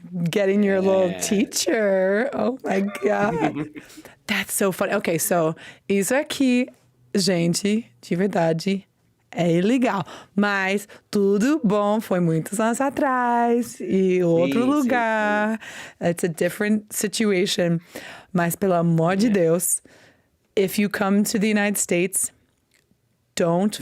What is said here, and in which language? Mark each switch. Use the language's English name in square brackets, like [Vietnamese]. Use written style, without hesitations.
[English] Getting your little teacher. Oh my God. That's so funny. [Portuguese] Okay, so isso aqui, gente, de verdade, é ilegal. Mas tudo bom, foi muitos anos atrás e outro lugar. [English] It's a different situation. [Portuguese] Mas pelo amor de Deus, [English] if you come to the United States, don't